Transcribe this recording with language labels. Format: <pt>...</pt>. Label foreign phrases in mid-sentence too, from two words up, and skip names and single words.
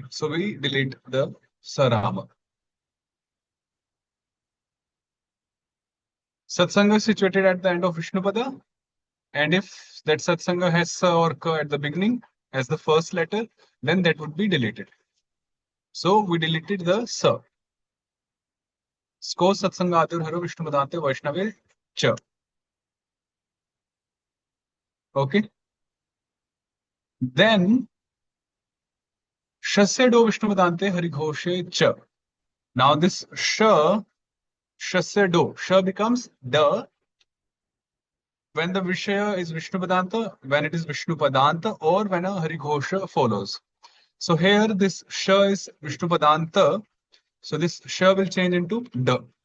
<en>So we delete the Sarama. Satsanga is situated at the end of Vishnupada, and if that Satsanga has Sa or Ka at the beginning as the first letter, then that would be deleted. So we deleted the Sa.</en> <sa>Sko Satsangatir Haro Vishnupadante Vaishnave Cha.</sa> <en>Okay.</en> <sa>Then Shasya Vishnupadante Harighoshe Cha.</sa> <en>Now this Shasya Sha becomes the when the Vishaya is Vishnupadanta, when it is Vishnupadanta, or when a Harighosha follows. So here this Sha is Vishnupadanta. So this Sha will change into Da.</en>